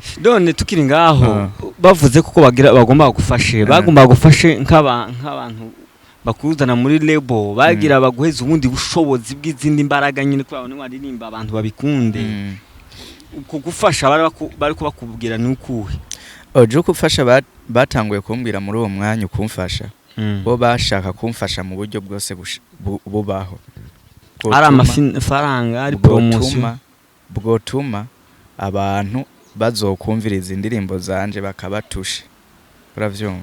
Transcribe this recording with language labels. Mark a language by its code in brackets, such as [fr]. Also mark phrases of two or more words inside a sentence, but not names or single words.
[rn] none tukiri ngaho bavuze kuko bagomba gufashe bagomba gufashe nk'abantu bakuzana muri label bagira baguheza ubundi bushobozi bw'izindi mbaraga nyine ko abantu baririmba abantu babikunde uko gufasha bari kubakubwira ni ukuhe oje gufasha batanguye kumbwira muri uwo mwanya ukumfasha bo bashaka kumfasha mu buryo bwose bubaho ari amafaranga ari promotion bwotuma abantu bazokumviriza indirimbo zanje bakabatusha uravyumva